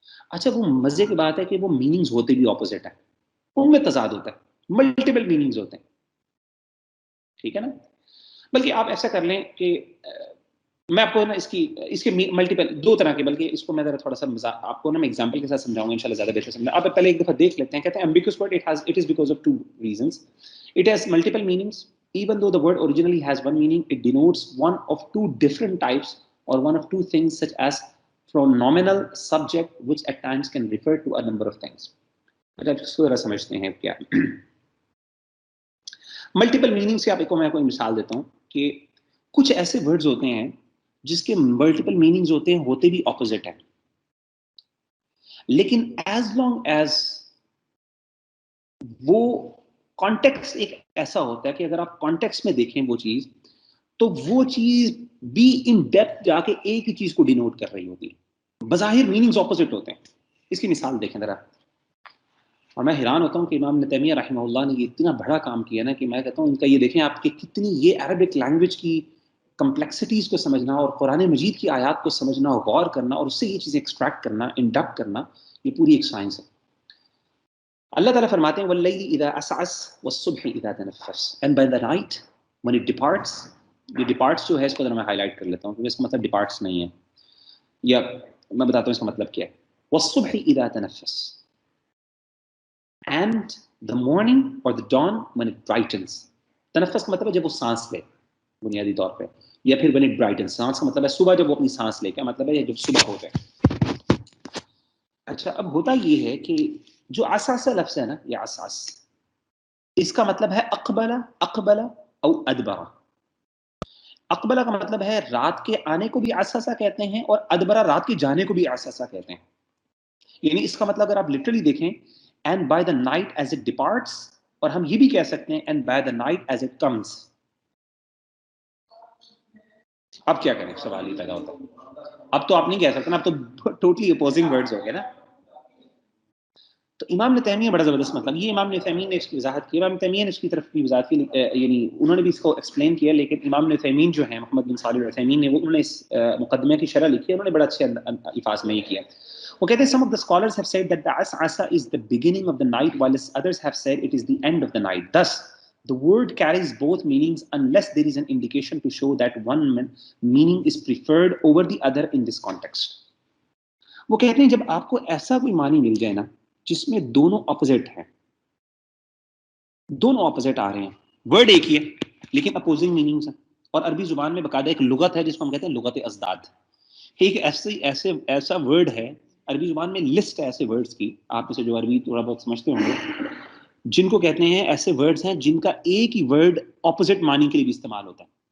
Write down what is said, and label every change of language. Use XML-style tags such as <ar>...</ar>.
<ur>اچھا وہ مزے کی بات ہے کہ وہ میننگز ہوتے بھی اپوزٹ ہیں، ان میں تضاد ہوتا ہے، ملٹیپل میننگز ہوتے ہیں. ٹھیک ہے نا. بلکہ آپ ایسا کر لیں کہ میں آپ کو نا اس کے ملٹیپل دو طرح کے، بلکہ اس کو میں ذرا تھوڑا سا آپ کو نا میں ایگزامپل کے ساتھ سمجھاؤں گا انشاءاللہ زیادہ بہتر سمجھا. آپ پہلے ایک دفعہ دیکھ لیتے ہیں.</ur> <en>کہتے ہیں ambiguous word it is because of two reasons. It has multiple meanings. Even though the word originally has one meaning, it denotes one of two different types or one of two things such as pronominal subject which at times can refer to a number of things.</en> <ur>اب اس کو ذرا سمجھتے ہیں کیا multiple meaning سے. آپ کو میں کوئی مثال دیتا ہوں کہ کچھ ایسے ورڈز ہوتے ہیں جس کے ملٹیپل میننگز ہوتے بھی اپوزٹ ہیں، لیکن ایز لانگ ایز وہ کانٹیکسٹ ایک ایسا ہوتا ہے کہ اگر آپ کانٹیکسٹ میں دیکھیں وہ چیز، تو وہ چیز بھی ان ڈیپتھ جا کے ایک ہی چیز کو ڈینوٹ کر رہی ہوتی ہے. بظاہر میننگز اپوزٹ ہوتے ہیں. اس کی مثال دیکھیں ذرا. اور میں حیران ہوتا ہوں کہ امام ابن تیمیہ رحمہ اللہ نے یہ اتنا بڑا کام کیا نا کہ میں کہتا ہوں ان کا یہ دیکھیں آپ کہ کتنی یہ عربک لینگویج کی کمپلیکسٹیز کو سمجھنا اور قرآن مجید کی آیات کو سمجھنا اور غور کرنا اور اس سے یہ چیزیں ایکسٹریکٹ کرنا، انڈکٹ کرنا، یہ پوری ایک سائنس ہے.</ur> <en>اللہ تعالیٰ فرماتے ہیں</en> <ar>وَاللَّيْلِ إِذَا أَسْعَسَ وَالصُّبْحِ إِذَا تَنَفَّسَ</ar> <en>and by the night when it departs.</en> <ur>یہ departs جو ہے اس کو ذرا میں ہائی لائٹ کر لیتا ہوں کیونکہ اس کا مطلب departs نہیں ہے، یا میں بتاتا ہوں اس کا مطلب کیا ہے.</ur> <ar>وَالصُّبْحِ إِذَا تَنَفَّسَ</ar> <en>and the morning or the dawn when it brightens.</en> <ur>تنفس کا مطلب ہے جب وہ سانس لے بنیادی طور پہ، یا پھر</ur> <en>when it brightens.</en> <ur>سانس کا مطلب ہے صبح جب وہ اپنی سانس لے، کیا مطلب ہے جب صبح ہو جائے. اچھا اب ہوتا یہ ہے کہ جو اساس لفظ ہے نا، یہ اساس، اس کا مطلب ہے</ur> <ar>اقبل او ادبرا.</ar> <ur>اقبلہ کا مطلب ہے رات کے آنے کو بھی اساسا کہتے ہیں، اور ادبرا رات کے جانے کو بھی اساسا کہتے ہیں. یعنی اس کا مطلب اگر آپ لٹرلی دیکھیں</ur> <en>and by the night as it departs،</en> <ur>اور ہم یہ بھی کہہ سکتے ہیں</ur> <en>and by the night as it comes.</en> <ur>اب کیا کریں، سوال ہی پیدا ہوتا ہے. اب تو آپ نہیں کہہ سکتے نا، اب تو ٹوٹلی اپوزنگ ورڈز ہو گئے نا. تو امام ابن تیمیہ بڑا زبردست مطلب یہ امام ابن تیمیہ نے اس کی وضاحت کی. امام ابن تیمیہ نے اس کی طرف کی وضاحت کی، یعنی انہوں نے بھی اس کو ایکسپلین کیا، لیکن امام ابن تیمیہ جو ہیں محمد بن صالح العثیمین نے، انہوں نے اس مقدمے کی شرح لکھی ہے، انہوں نے بڑا اچھے الفاظ میں یہ کیا. وہ کہتے ہیں</ur> <en>some of the scholars have said that the as'asa is the beginning of the night, while others have said it is the end of the night. Thus the word carries both meanings unless there is an indication to show that one meaning is preferred over the other in this context.</en> <ur>وہ کہتے ہیں جب آپ کو ایسا کوئی معنی مل جائے نا جس میں دونوں اپوزٹ ہیں، دونوں اپوزٹ آ رہے ہیں، ورڈ ایک ہی ہے لیکن اپوزنگ میننگز ہیں. اور عربی زبان میں باقاعدہ ایک لغت ہے جس کو ہم کہتے ہیں لغت ازداد. ایک ایسا ورڈ ہے عربی زبان میں، لسٹ ہے ایسے ورڈز کی، آپ میں سے جو عربی تھوڑا بہت سمجھتے ہوں گے، جن کو کہتے ہیں ایسے ورڈز ہیں جن کا ایک ہی ورڈ اپوزٹ معنی کے لیے بھی استعمال ہوتا ہے.</ur>